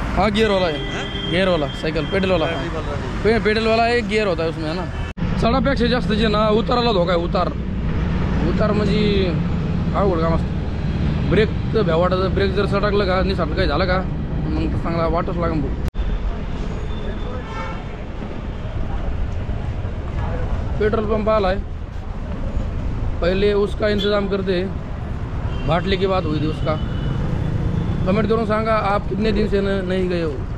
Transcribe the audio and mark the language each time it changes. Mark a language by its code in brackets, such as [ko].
[hi] हाँ गियर वाला है, गियर वाला साइकिल, पेडल वाला। पेडल वाला एक गियर होता है उसमें, है ना। [mr] चढापेक्षा जास्त जे ना उताराला धोका आहे। उतार म्हणजे अवघड काम असतं। ब्रेक तर भ्या वाटत, ब्रेक जर सटकलं का, निसट काही झालं का, मग तर चांगला वाटच लागेल भाऊ। [hi] पेट्रोल पंप आला है, पहले उसका इंतज़ाम करते, बाटली की बात हुई थी उसका। कमेंट करो, सांगा आप कितने दिन से नहीं गए हो।